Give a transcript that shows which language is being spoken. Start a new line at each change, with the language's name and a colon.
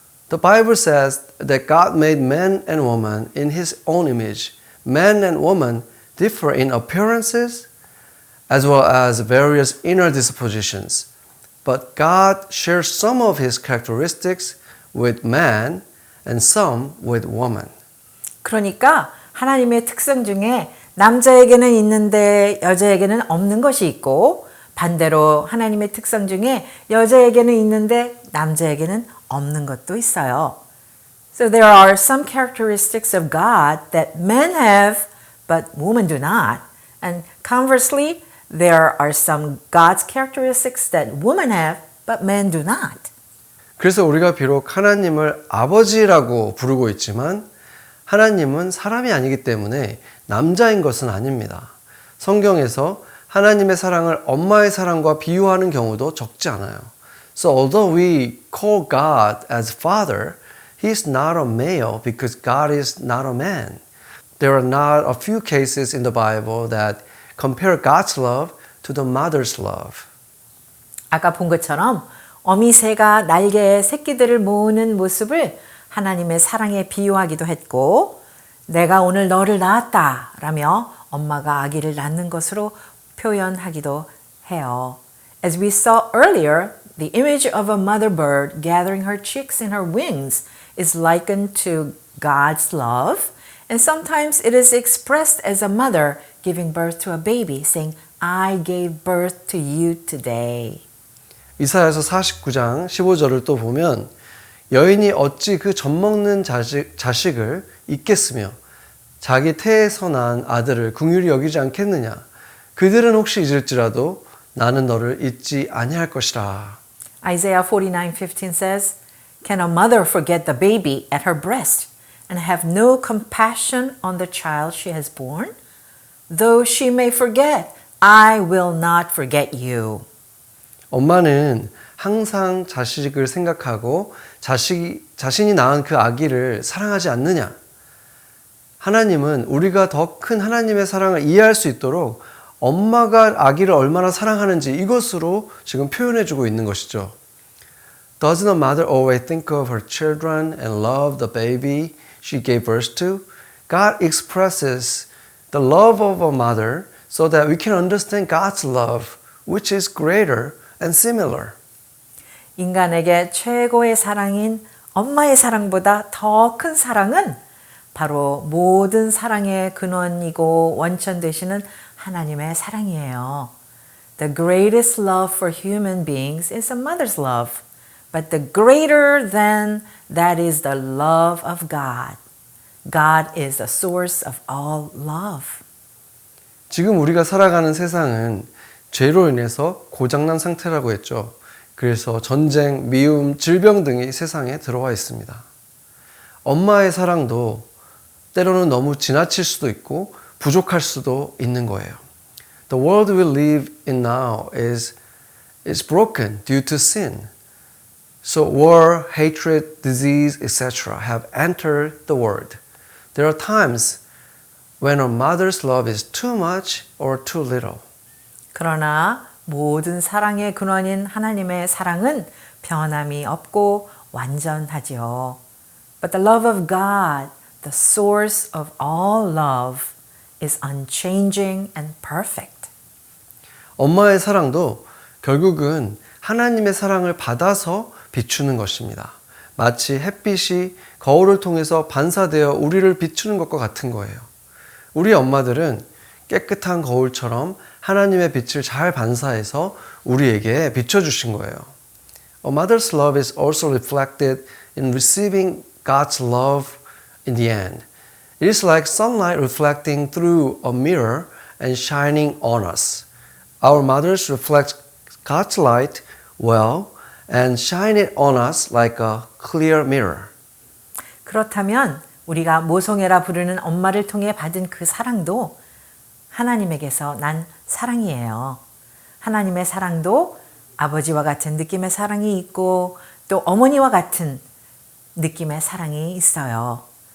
English: The Bible says that God made man and woman in His own image. Man and woman differ in appearances as well as various inner dispositions. But God shares some of His characteristics with man and some with woman.
Korean: 그러니까 하나님의 특성 중에 남자에게는 있는데 여자에게는 없는 것이 있고 반대로 하나님의 특성 중에 여자에게는 있는데 남자에게는 없는 것도 있어요.
English: So there are some characteristics of God that men have but women do not. And conversely, there are some God's characteristics that women have but men do not.
Korean: 그래서 우리가 비록 하나님을 아버지라고 부르고 있지만 하나님은 사람이 아니기 때문에 남자인 것은 아닙니다. 성경에서 하나님의 사랑을 엄마의 사랑과 비유하는 경우도 적지 않아요.
English: So although we call God as Father, He is not a male because God is not a man. There are not a few cases in the Bible that compare God's love to the mother's love.
Korean: 아까 본 것처럼 어미새가 날개에 새끼들을 모으는 모습을 하나님의 사랑에 비유하기도 했고 내가 오늘 너를 낳았다 라며 엄마가 아기를 낳는 것으로 표현하기도 해요.
English: As we saw earlier, the image of a mother bird gathering her chicks in her wings is likened to God's love, and sometimes it is expressed as a mother giving birth to a baby, saying, I gave birth to you today.
Korean: 이사야서 49장 15절을 또 보면 여인이 어찌 그 젖먹는 자식을 잊겠으며 자기 태에서 난 아들을 긍휼히 여기지 않겠느냐. 그들은 혹시 잊을지라도 나는 너를 잊지 아니할 것이라.
English: Isaiah 49:15 says, Can a mother forget the baby at her breast and have no compassion on the child she has born? Though she may forget, I will not forget you.
Korean: 엄마는 항상 자식을 생각하고 자신이 낳은 그 아기를 사랑하지 않느냐. 하나님은 우리가 더 큰 하나님의 사랑을 이해할 수 있도록 엄마가 아기를 얼마나 사랑하는지 이것으로 지금 표현해주고 있는 것이죠.
English: Doesn't a mother always think of her children and love the baby she gave birth to? God expresses the love of a mother so that we can understand God's love, which is greater and similar.
Korean: 인간에게 최고의 사랑인 엄마의 사랑보다 더 큰 사랑은 바로 모든 사랑의 근원이고 원천 되시는 하나님의 사랑이에요.
English: The greatest love for human beings is a mother's love, but the greater than that is the love of God. God is the source of all love.
Korean: 지금 우리가 살아가는 세상은 죄로 인해서 고장난 상태라고 했죠. 그래서 전쟁, 미움, 질병 등이 세상에 들어와 있습니다. 엄마의 사랑도 때로는 너무 지나칠 수도 있고 부족할 수도 있는 거예요.
English: The world we live in now is broken due to sin. So war, hatred, disease, etc. have entered the world. There are times when a mother's love is too much or too little.
Korean: 그러나 모든 사랑의 근원인 하나님의 사랑은 변함이 없고 완전하지요.
English: But the love of God, the source of all love, is unchanging and perfect.
Korean: 엄마의 사랑도 결국은 하나님의 사랑을 받아서 비추는 것입니다. 마치 햇빛이 거울을 통해서 반사되어 우리를 비추는 것과 같은 거예요. 우리 엄마들은 깨끗한 거울처럼 하나님의 빛을 잘 반사해서 우리에게 비춰주신 거예요.
English: A mother's love is also reflected in receiving God's love in the end. It is like sunlight reflecting through a mirror and shining on us. Our mothers reflect God's light well and shine it on us like a clear mirror.
Korean: 그렇다면 우리가 모성애라 부르는 엄마를 통해 받은 그 사랑도 하나님에게서 난 사랑이에요. 하나님의 사랑도 아버지와 같은 느낌의 사랑이 있고 또 어머니와 같은 느낌의 사랑이 있어요.